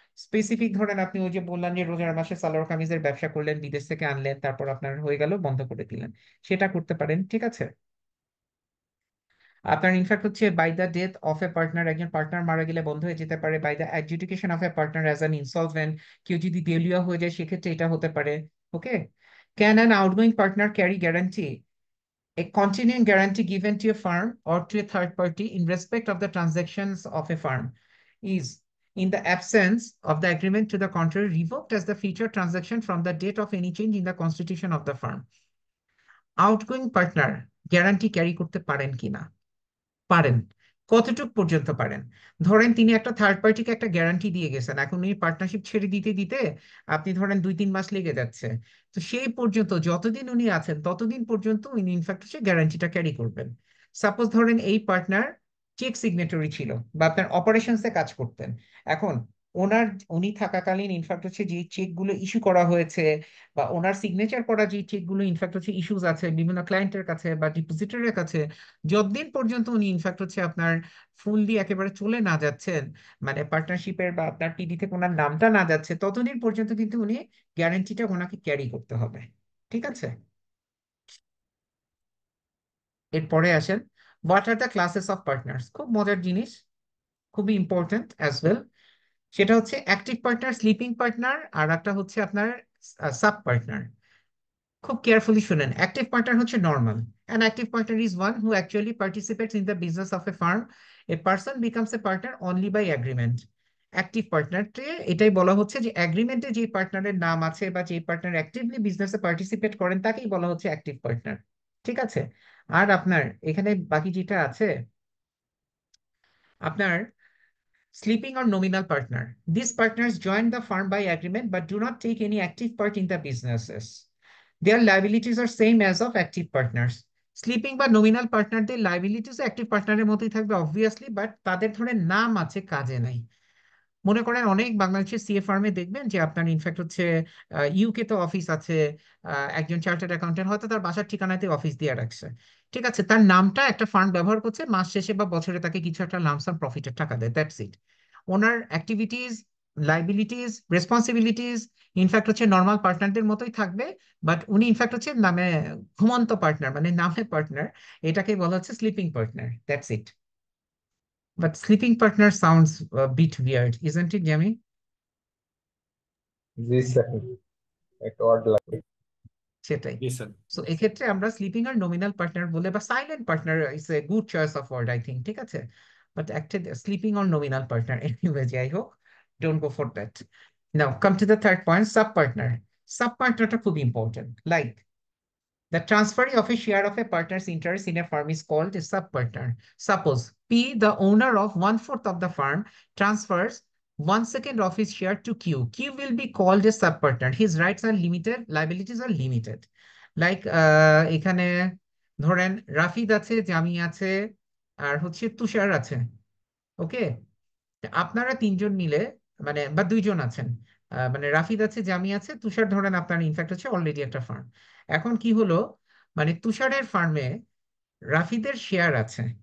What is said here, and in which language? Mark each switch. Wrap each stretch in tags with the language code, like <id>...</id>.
<bn>Specific ধরেন আপনি ওই যে বললেন যে রোজার মাসে সালোয়ার কামিজের ব্যবসা করলেন, বিদেশ থেকে আনলেন, তারপর আপনার হয়ে গেল, বন্ধ করে দিলেন, সেটা করতে পারেন, ঠিক আছে। আপনার ইনফ্যাক্ট হচ্ছে</bn> <en>by the death of a partner,</en> <bn>একজন পার্টনার মারা গেলে বন্ধ হয়ে যেতে পারে।</bn> <en>by the adjudication of a partner as an insolvent,</en> <bn>কেউ যদি দেউলিয়া হয়ে যায় সেক্ষেত্রে এটা হতে পারে।</bn> <en>Okay, can an outgoing partner carry guarantee a continuing guarantee given to a firm or to a third party in respect of the transactions of a firm is, in the absence of the agreement to the contrary, revoked as the future transaction from the date of any change in the constitution of the firm.</en> <bn>Outgoing partner guarantee carry করতে পারেন কিনা? পারেন। কতটুক পর্যন্ত পারেন? ধরেন তিনি একটা থার্ড পার্টিকে একটা গ্যারান্টি দিয়ে গেছেন, এখন উনি পার্টনারশিপ ছেড়ে দিতে দিতে আপনি ধরেন 2-3 মাস লেগে যাচ্ছে, তো সেই পর্যন্ত যতদিন উনি আছেন ততদিন পর্যন্ত উনি ইনফ্যাক্ট হচ্ছে গ্যারান্টিটা ক্যারি করবেন। সাপোজ ধরেন এই পার্টনার চেক সিগনেটরি ছিল বা আপনার অপারেশনসে কাজ করতেন, এখন ওনার উনি থাকাকালীন ইনফ্যাক্ট হচ্ছে যে চেক গুলো ইস্যু করা হয়েছে বা ওনার সিগনেচার করা যে চেক গুলো ইনফ্যাক্ট হচ্ছে ইস্যুজ আছে বিভিন্ন ক্লায়েন্টের কাছে বা ডিপোজিটরের কাছে, যতদিন পর্যন্ত উনি ইনফ্যাক্ট হচ্ছে আপনার ফুললি একেবারে চলে না যাচ্ছেন, মানে পার্টনারশিপের বা আপনার টিডিতে ওনার নামটা না যাচ্ছে, ততদিন পর্যন্ত কিন্তু উনি গ্যারান্টিটা ওনাকে ক্যারি করতে হবে, ঠিক আছে। এরপরে আসেন,</bn> <en>what are the classes of partners,</en> <bn>খুব মজার জিনিস, খুবই ইম্পর্টেন্ট অ্যাজ ওয়েল। সেটা হচ্ছে অ্যাক্টিভ পার্টনার, স্লিপিং পার্টনার, আর একটা হচ্ছে আপনার সাব পার্টনার। খুব কেয়ারফুলি শুনেন, অ্যাক্টিভ পার্টনার হচ্ছে normal.</bn> <en>An active partner is one who actually participates in the business of a firm. A person becomes a partner only by agreement.</en> <bn>Active পার্টনারকে এটাই বলা হচ্ছে যে অ্যাগ্রিমেন্টে যে পার্টনারের নাম আছে বা যে পার্টনার অ্যাক্টিভলি বিজনেসে পার্টিসিপেট করেন তাকেই বলা হচ্ছে অ্যাক্টিভ পার্টনার, ঠিক আছে। আর আপনার এখানে বাকি যেটা আছে আপনার</bn> <en>sleeping or nominal partner. These partners join the firm by agreement but do not take any active part in the businesses. Their liabilities are same as of active partners.</en> <bn>Sleeping বা nominal পার্টনারদের liabilities active পার্টনারের মতোই থাকবে obviously, but তাদের ধরে নাম আছে, কাজে নাই। মনে করেন অনেক বাংলাদেশের সিএ ফার্মে দেখবেন যে আপনার ইনফ্যাক্ট হচ্ছে ইউকে তো অফিস আছে, একজন চার্টার্ড অ্যাকাউন্টেন্ট হয়তো তার বাসার ঠিকানাতে অফিস দিয়ে রাখছে, ঠিক আছে, তার নামটা একটা ফার্ম ব্যবহার করছে, মাস শেষে বা বছরে তাকে কিছু একটা লামসাম প্রফিটের টাকা দেয়,</bn> <en>That's it.</en> <bn>Owner activities, liabilities, responsibilities in fact হচ্ছে নর্মাল পার্টনারদের মতোই থাকবে, বাট উনি ইনফ্যাক্ট হচ্ছে নামে ঘুমন্ত পার্টনার, মানে নামে পার্টনার, এটাকে বলা হচ্ছে sleeping partner,</bn> <en>That's it. But sleeping partner sounds a bit weird, isn't it, Jamie?</en> <bn>G sir, একটু অড লাগে। সেটাই। জি স্যার।</bn> <en>so</en> <bn>এক্ষেত্রে আমরা স্লিপিং আর নমিনাল পার্টনার বলে বা</bn> <en>Silent partner is a good choice of word I think, ঠিক আছে। But acted sleeping or nominal partner anyway,</en> <bn>যাই হোক,</bn> <en>Don't go for that. Now come to the third point, sub partner.</en> <bn>Sub পার্টনারটা খুব important.</bn> <en>Like the transferee of a share of a partner's interest in a firm is called a sub-partner. Suppose P, the owner of 1/4 of the firm, transfers 1/2 of his share to Q. Q will be called a sub-partner. His rights are limited, liabilities are limited.</en> <bn>Like এখানে ধরেন রাফিদ আছে, জামি আছে, আর হচ্ছে তুষার আছে। ওকে, আপনারা তিনজন মিলে মানে বা দুইজন আছেন, মানে রাফিদ আছে, জামি আছে, তুষার ধরেন আপনার ইনফ্যাক্ট হচ্ছে অলরেডি একটা ফার্ম। এখন কি হলো, মানে তুষারের ফার্মে রাফিদের শেয়ার আছে।</bn>